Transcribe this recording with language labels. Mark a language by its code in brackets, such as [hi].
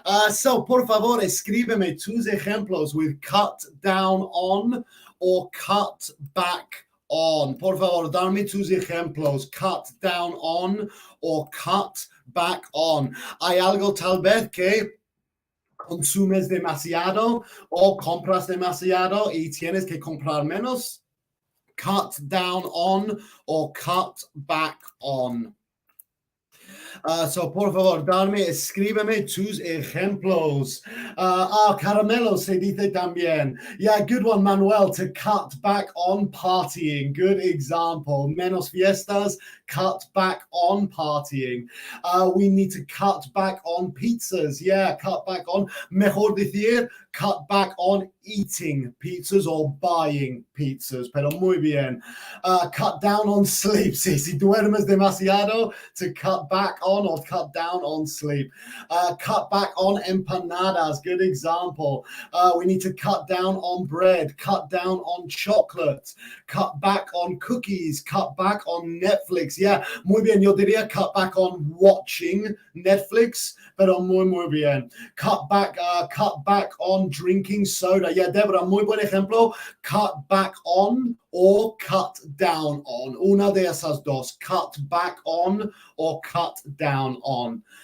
[es] So, por favor, escríbeme tus ejemplos [en] with cut down on or cut back on. [es] Por favor, dame tus ejemplos. [en] Cut down on or cut back on. [es] Hay algo tal vez que consumes demasiado o compras demasiado y tienes que comprar menos. [en] Cut down on or cut back on. [es] So, por favor, escríbeme tus ejemplos. Caramelo se dice también. [en] Yeah, good one, Manuel, to cut back on partying. Good example. [es] Menos fiestas, [en] cut back on partying. We need to cut back on pizzas. Yeah, cut back on. [es] Mejor decir, [en] cut back on eating pizzas or buying pizzas. [es] Pero muy bien. [en] Cut down on sleep. [es] Sí, si duermes demasiado, [en] to cut back on or cut down on sleep. Cut back on empanadas. Good example. We need to cut down on bread, cut down on chocolate, cut back on cookies, cut back on Netflix. [es] Yeah, muy bien. Yo diría [en] cut back on watching Netflix, [es] pero muy bien. [en] Cut back on drinking soda. Yeah, Deborah, [es] muy buen ejemplo. [en] Cut back on or cut down on. [es] Una de esas dos. [en] Cut back on or cut down on.